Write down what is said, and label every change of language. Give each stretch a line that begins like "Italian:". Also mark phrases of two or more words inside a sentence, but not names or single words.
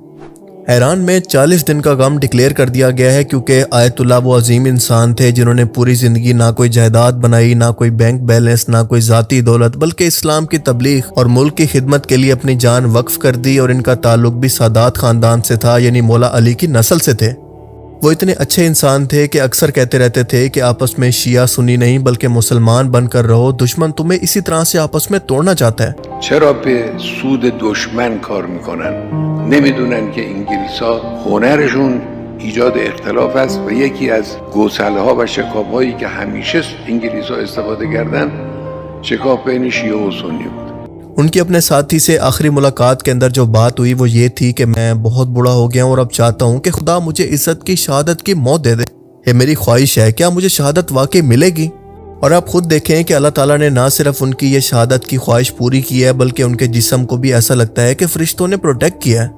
Urdu: ایران میں 40 دن کا غم ڈکلیئر کر دیا گیا ہے، کیونکہ آیت اللہ وہ عظیم انسان تھے جنہوں نے پوری زندگی نہ کوئی جائیداد بنائی، نہ کوئی بینک بیلنس، نہ کوئی ذاتی دولت، بلکہ اسلام کی تبلیغ اور ملک کی خدمت کے لیے اپنی جان وقف کر دی، اور ان کا تعلق بھی سادات خاندان سے تھا، یعنی مولا علی کی نسل سے تھے۔ وہ اتنے اچھے انسان تھے کہ اکثر کہتے رہتے تھے کہ آپس میں شیعہ سنی نہیں بلکہ مسلمان بن کر رہو، دشمن تمہیں اسی طرح سے آپس میں توڑنا چاہتا ہے۔
Persian: چرا به سود دشمن کار میکنن؟ نمیدونن که انگلیس‌ها هنرشون ایجاد اختلاف است و یکی از گسله‌ها و شکاف‌هایی که همیشه انگلیس‌ها استفاده کردن شکاف بین شیعه و سنی بود۔
Urdu: ان کی اپنے ساتھی سے آخری ملاقات کے اندر جو بات ہوئی وہ یہ تھی کہ میں بہت بوڑھا ہو گیا ہوں اور اب چاہتا ہوں کہ خدا مجھے عزت کی شہادت کی موت دے دے۔ یہ میری خواہش ہے، کیا مجھے شہادت واقعی ملے گی؟ اور آپ خود دیکھیں کہ اللہ تعالیٰ نے نہ صرف ان کی یہ شہادت کی خواہش پوری کی ہے بلکہ ان کے جسم کو بھی ایسا لگتا ہے کہ فرشتوں نے پروٹیکٹ کیا ہے۔